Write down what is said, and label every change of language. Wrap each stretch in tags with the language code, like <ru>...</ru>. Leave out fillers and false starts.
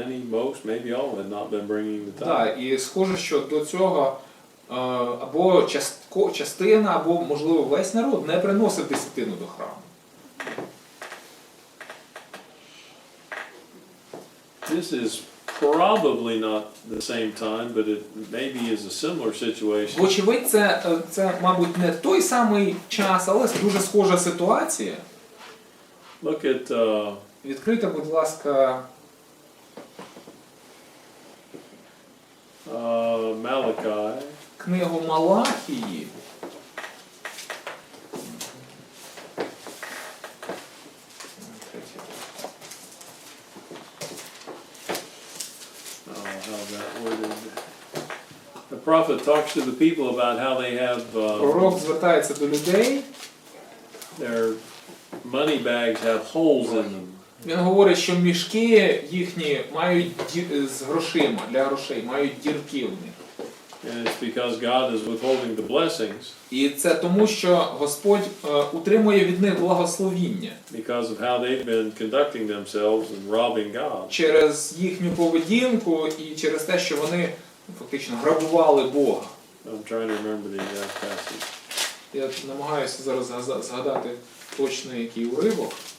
<en>Most, maybe all had not been bringing the tithe.</en> <uk>Так, і схоже, що до цього або частина, або, можливо, весь народ не приносив десятину до храму.</uk> <en>This is probably not the same time, but it maybe is a similar situation.</en> <uk>Вочевидь, це, мабуть, не той самий час, але дуже схожа ситуація.</uk> <en>Look at</en> <uk>Відкрийте, будь ласка,</uk> <en>Malachi.</en> <uk>книгу Малахії.</uk> <en>How's that worded? The prophet talks to the people about how they have</en> <uk>Пророк звертається до людей.</uk> <en>their money bags have holes in them.</en> <uk>Він говорить, що мішки їхні мають з грошима, для грошей, мають дірки в них.</uk> <en>And it's because God is withholding the blessings</en> <uk>І це тому, що Господь утримує від них благословіння</uk> <en>because of how they've been conducting themselves and robbing God.</en> <uk>через їхню поведінку і через те, що вони фактично грабували Бога.</uk> <en>I'm trying to remember the exact passage.</en> <uk>Я намагаюся зараз згадати точно який уривок.</uk>